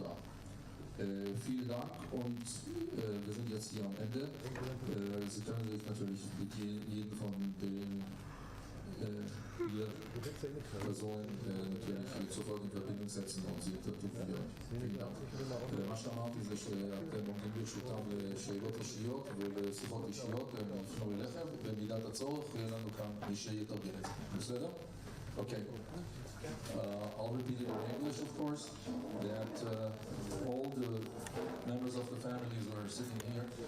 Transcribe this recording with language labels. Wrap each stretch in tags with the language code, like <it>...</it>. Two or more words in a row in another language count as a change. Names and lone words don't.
<de>Vielen Dank und wir sind jetzt hier am Ende. Sie können sich natürlich mit jedem von den hier Personen natürlich sofort in Verbindung setzen und sie interviewen. vielen Dank.</de> <he>מה שאמרתי זה שאתם עומדים ברשותם לשאלות אישיות ולשיחות אישיות, הם יפנו אליכם, ובמידת הצורך יהיה לנו כאן מי שיתרגם את זה. בסדר?</he> <en>Okay. I'll repeat it in English, of course, that all the members of the families who are sitting here</en>